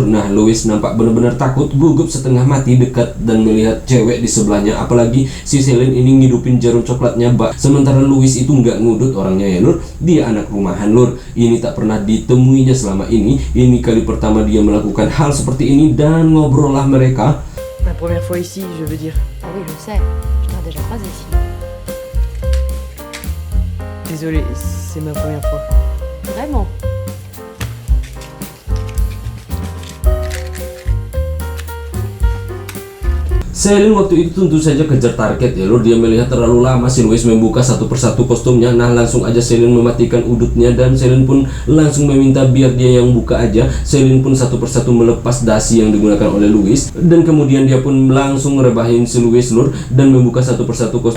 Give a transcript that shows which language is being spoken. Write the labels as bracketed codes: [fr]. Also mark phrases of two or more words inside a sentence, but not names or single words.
[id] Nah, Louis nampak benar-benar takut, gugup setengah mati dekat dan melihat cewek di sebelahnya. Apalagi si Céline ini ngidupin jarum coklatnya bak. Sementara Louis itu nggak ngudut orangnya ya lur. Dia anak rumahan lur. Ini tak pernah ditemui selama ini. Ini kali pertama dia melakukan hal seperti ini, dan ngobrollah mereka. [fr] Ma première fois ici, je veux dire. Ah oui, je sais. Je t'ai déjà croisé ici. Désolée, c'est ma première fois. Vraiment? [id] Céline waktu itu tentu saja kejar target ya lur. Dia melihat terlalu lama si Louis membuka satu persatu kostumnya. Nah, langsung aja Céline mematikan udutnya, dan Céline pun langsung meminta biar dia yang buka aja. Céline pun satu persatu melepas dasi yang digunakan oleh Louis, dan kemudian dia pun langsung ngerebahin si Louis lur dan membuka satu persatu kostum.